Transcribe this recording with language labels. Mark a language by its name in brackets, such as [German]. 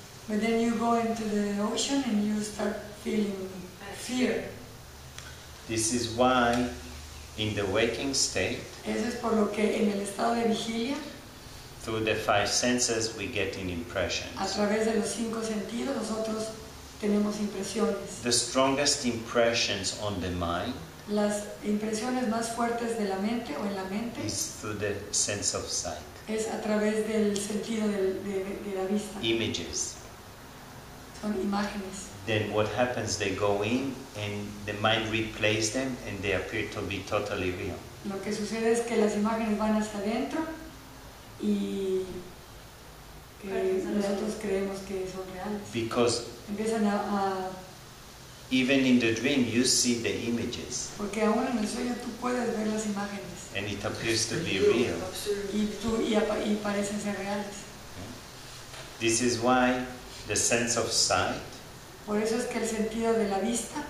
[English] But then you go into the ocean and you start feeling fear. This is why in the waking state, [Spanish] Eso es por lo que en el estado de vigilia, [English] through the five senses, we get in [Spanish] a [English] impressions. [Spanish] través de los 5 sentidos, nosotros tenemos impresiones. [English] The strongest impressions on the mind [Spanish] Las impresiones más fuertes de la mente o en la mente [English] is through the sense of sight. [Spanish] es a través del sentido de la vista. [English] Images. [Spanish] Son imágenes. [English] Then what happens, they go in and the mind replays them and they appear to be totally real. [Spanish] Lo que sucede es que las imágenes van hacia adentro y que nosotros creemos que son reales. [English] Because [Spanish] Empiezan a [English] even in the dream you see the images [Spanish] Porque aún en el sueño tú puedes ver las imágenes [English] and it appears to be real. [Spanish] y parecen ser reales. [English] This is why the sense of sight [Spanish] Por eso es que el sentido de la vista